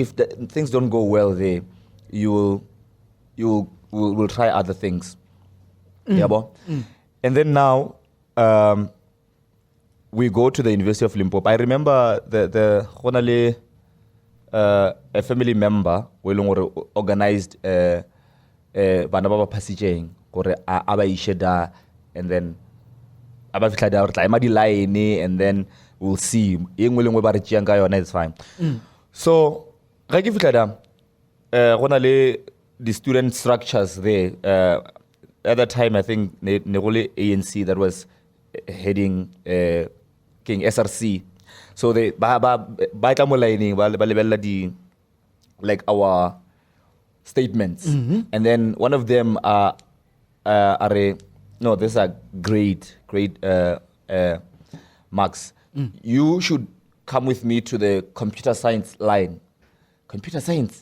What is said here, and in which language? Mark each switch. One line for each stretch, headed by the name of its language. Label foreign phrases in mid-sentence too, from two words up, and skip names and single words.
English: If things don't go well there, we'll try other things. And then now we go to the University of Limpopo. I remember a family member who organized
Northern Sotho: bana ba passaging gore aba isheda,
English: and then
Northern Sotho: aba fitla da re tla ema di line,
English: and then we'll see
Northern Sotho: engwe lengwe ba re tšeang ka yona,
English: it's fine.
Northern Sotho: So ga ke fitla da gona le
English: the student structures there. At that time, I think
Northern Sotho: ne go le
English: ANC that was heading King SRC. So they
Northern Sotho: ba tla mo lining ba lebella di
English: like our statements, and then one of them are no, these are great marks. You should come with me to the computer science line. Computer science.